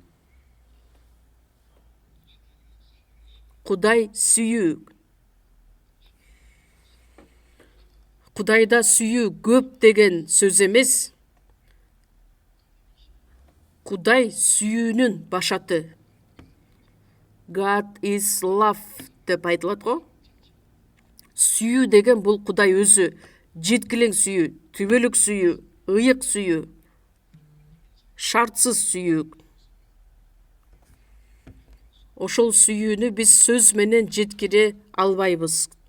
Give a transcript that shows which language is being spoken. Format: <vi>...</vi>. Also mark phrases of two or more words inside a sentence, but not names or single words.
<ky>Кудай сүйүү. Кудайда сүйүү көп деген сөз эмес. Кудай сүйүүнүн башаты.</ky> <en>God is love</en> <ky>деп айтылат го. Сүйүү деген бул Кудай өзү, жеткилең сүйүү, түбөлүк сүйүү, ыйык сүйүү, шартсыз сүйүү. Ошол сүйүүнү биз сөз менен жеткире албайбыз.</ky>